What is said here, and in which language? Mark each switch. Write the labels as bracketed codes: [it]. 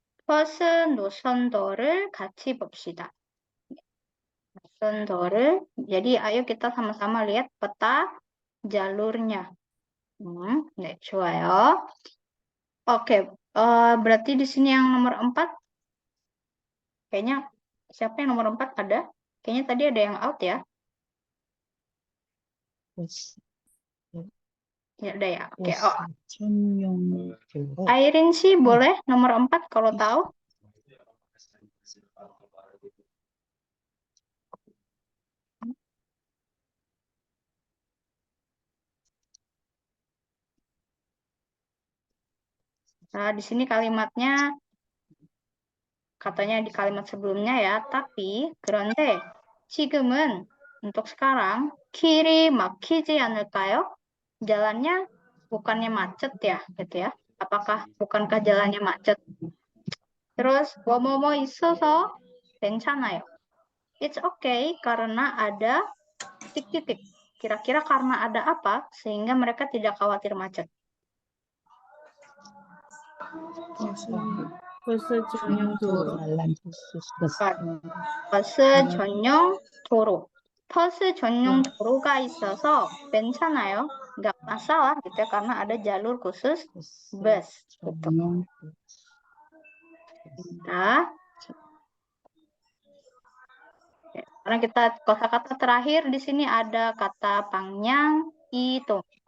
[ko] 버스 노선도를 같이 봅시다. No선도를. [id] Jadi ayo kita sama-sama lihat peta jalurnya. [ko] 네, 좋아요. [id] Oke, berarti di sini yang nomor 4, kayaknya siapa yang nomor 4 ada? Kayaknya tadi ada yang out ya. [ko] 버스, [id] Ya, ada ya. Oke, [ko] 버스 전용도로 [id] Airin sih boleh nomor 4 kalau tahu. Nah, di sini kalimatnya katanya di kalimat sebelumnya ya, tapi [ko] 그런데 지금은 [id] untuk sekarang [ko] 길이 막히지 않을까요? [id] Jalannya bukannya macet ya, gitu ya. Bukankah jalannya macet? Terus [ko] 뭐뭐뭐 있어서 괜찮아요. [en] It's okay [id] karena ada titik-titik. Kira-kira karena ada apa sehingga mereka tidak khawatir macet? [ko] 버스 전용 도로. [id] jalan khusus bus. [ko] 버스 전용 도로. 버스 전용 도로가 있어서 괜찮아요. [id] Nggak masalah gitu ya, karena ada jalur khusus bus. Gitu. [ko] 전용 [id] Nah, karena kita kosakata terakhir di sini ada kata panjang itu.